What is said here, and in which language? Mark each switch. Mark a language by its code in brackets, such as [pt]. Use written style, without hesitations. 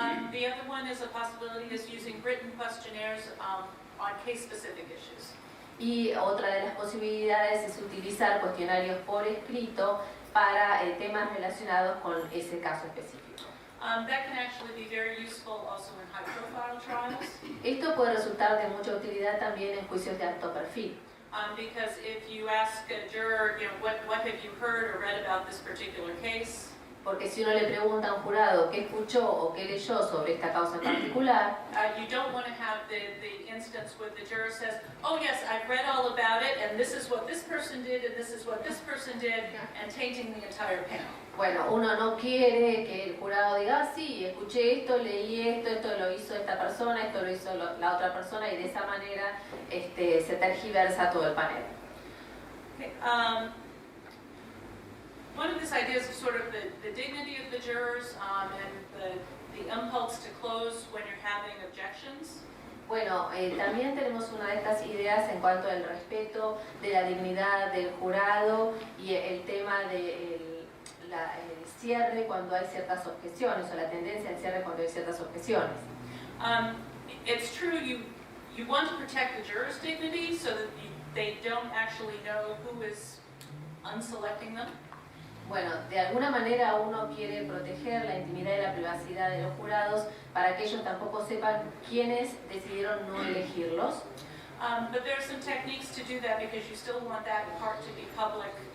[en] The other one is a possibility is using written questionnaires on case-specific issues. [es] Y otra de las posibilidades es utilizar cuestionarios por escrito para temas relacionados con ese caso específico. [en] That can actually be very useful also in high-profile trials. [es] Esto puede resultar de mucha utilidad también en juicios de alto perfil. [en] Because if you ask a juror, what have you heard or read about this particular case? [es] Porque si uno le pregunta a un jurado qué escuchó o qué leyó sobre esta causa en particular, [en] You don't want to have the instance where the juror says, oh yes, I've read all about it, and this is what this person did, and this is what this person did, and tainting the entire panel. [es] bueno, uno no quiere que el jurado diga, ah, sí, escuché esto, leí esto, esto lo hizo esta persona, esto lo hizo la otra persona, y de esa manera se tergiversa todo el panel. [en] Okay, one of these ideas is sort of the dignity of the jurors and the impulse to close when you're having objections. [es] Bueno, también tenemos una de estas ideas en cuanto al respeto de la dignidad del jurado y el tema del cierre cuando hay ciertas objeciones o la tendencia al cierre cuando hay ciertas objeciones. [en] It's true you want to protect the jurors' dignity so that they don't actually know who is unselecting them. [es] Bueno, de alguna manera uno quiere proteger la intimidad y la privacidad de los jurados para que ellos tampoco sepan quiénes decidieron no elegirlos. [en] But there are some techniques to do that because you still want that part to be public